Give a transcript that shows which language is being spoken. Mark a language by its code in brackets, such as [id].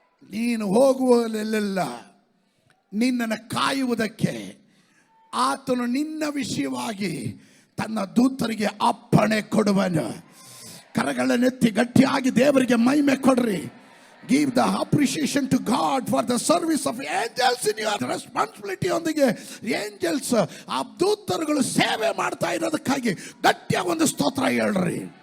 [kn] ನೀನು ಹೋಗುವಲ್ಲೆಲ್ಲ ನಿನ್ನನ್ನು ಕಾಯುವುದಕ್ಕೆ ಆತನು ನಿನ್ನ ವಿಷಯವಾಗಿ ತನ್ನ ದೂತರಿಗೆ ಅಪ್ಪಣೆ ಕೊಡುವನು. ಕರಗಳನ್ನೆತ್ತಿ ಗಟ್ಟಿಯಾಗಿ ದೇವರಿಗೆ ಮಹಿಮೆ ಕೊಡ್ರಿ. [en] Give the appreciation to God for the service of angels in your responsibility. [kn] ಒಂದಿಗೆ ಏಂಜಲ್ಸ್, ಆ ದೂತರುಗಳು ಸೇವೆ ಮಾಡ್ತಾ ಇರೋದಕ್ಕಾಗಿ ಗಟ್ಟಿಯಾಗಿ ಒಂದು ಸ್ತೋತ್ರ ಹೇಳ್ರಿ.